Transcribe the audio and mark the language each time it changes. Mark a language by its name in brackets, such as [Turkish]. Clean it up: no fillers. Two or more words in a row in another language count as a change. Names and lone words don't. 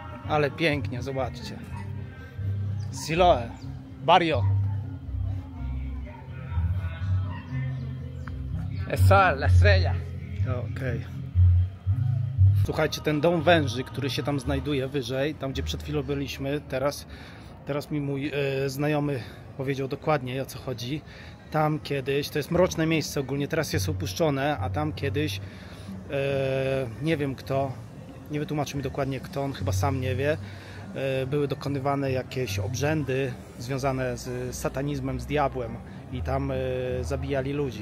[Polish] Ale pięknie, zobaczcie. Siloe, barrio. [Spanish] Eso, la estrella. [Polish] Okej. Słuchajcie, ten dom węży, który się tam znajduje wyżej, tam gdzie przed chwilą byliśmy, teraz mi mój znajomy powiedział dokładnie, o co chodzi. Tam kiedyś, to jest mroczne miejsce ogólnie, teraz jest opuszczone, a tam kiedyś nie wiem kto, nie wytłumaczył mi dokładnie kto, on chyba sam nie wie, były dokonywane jakieś obrzędy związane z satanizmem, z diabłem i tam zabijali ludzi.